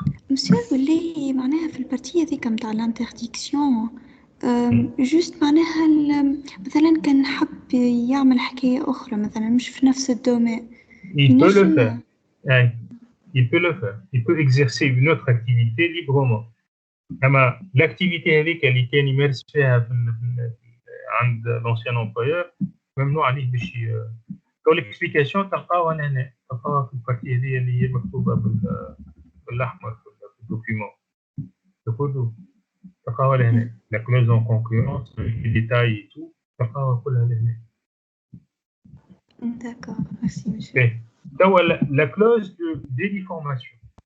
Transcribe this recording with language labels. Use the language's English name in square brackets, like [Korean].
[Arabic] Monsieur, اللي معناها في البارتية ذيك متاع الانترديكسيون جوست معناها مثلا كان حب يعمل حكاية أخرى مثلا مش في نفس الدومين. [French] Il peut le faire. Il peut le faire. Il peut exercer une autre activité librement. [Arabic] أما l'activité هذيك اللي كان يمارس فيها عند [French] l'ancien employeur [Arabic] ممنوع عليه باش l'explication تلقاوها هنا، تلقاوها في البارتية هذه اللي هي مكتوبة بالأحمر في الدوكيومون. تقولوا تلقاوها لهنا. [French] La clause en concurrence, les détails et tout, [Arabic] تلقاوها كلها لهنا. [French] D'accord, merci monsieur. توا la clause de dédéformation.